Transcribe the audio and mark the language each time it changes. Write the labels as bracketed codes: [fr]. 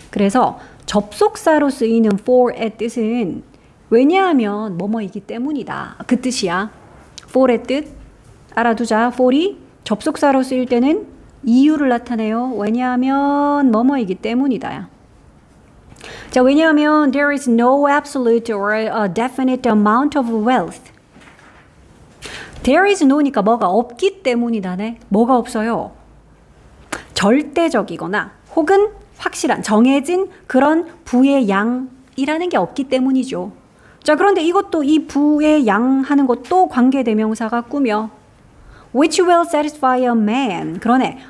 [ko] 그래서 접속사로 쓰이는 for의 뜻은 왜냐하면 뭐뭐이기 때문이다. 그 뜻이야. for의 뜻 알아두자. for이 접속사로 쓰일 때는 이유를 나타내요. 왜냐하면 뭐뭐이기 때문이다. 자, 왜냐하면 [en] there is no absolute or a definite amount of wealth. There is no [ko] 니까 뭐가 없기 때문이다네. 뭐가 없어요? 절대적이거나 혹은 확실한 정해진 그런 부의 양이라는 게 없기 때문이죠. 자, 그런데 이것도 이 부의 양 하는 것도 관계대명사가 꾸며 [en] which will satisfy a man. [ko] 그러네.